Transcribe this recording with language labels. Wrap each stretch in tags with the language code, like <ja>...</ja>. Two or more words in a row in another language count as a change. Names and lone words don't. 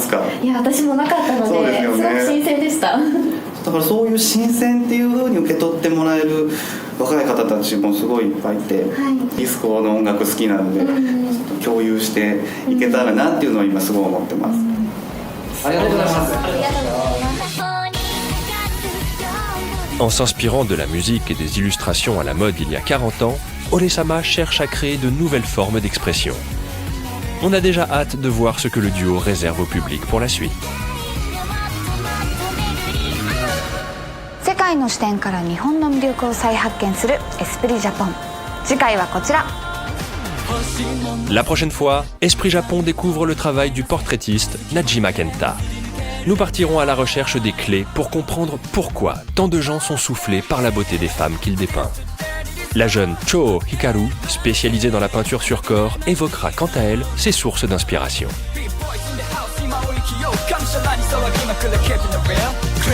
<ja>聞いたことありますか？いや私もなかったので、すごく新鮮でした。だからそういう新鮮っていう風に受け取ってもらえる若い方たちもすごいいっぱいいて、ディスコの音楽好きなので、ちょっと共有していけたらなっていうのを今すごい思ってます。ありがとうございます。</ja> <fr>En s'inspirant de la musique et des illustrations à la mode il y a 40 ans, Ole-sama cherche à créer de nouvelles formes d'expression. On a déjà hâte de voir ce que le duo réserve au public pour la suite.</fr> <ja>世界の視点から日本の魅力を再発見するエスプリジャポン。次回はこちら。</ja> <fr>La prochaine fois, Esprit Japon découvre le travail du portraitiste Najima Kenta. Nous partirons à la recherche des clés pour comprendre pourquoi tant de gens sont soufflés par la beauté des femmes qu'il dépeint. La jeune Chō Hikaru, spécialisée dans la peinture sur corps, évoquera quant à elle ses sources d'inspiration.</fr>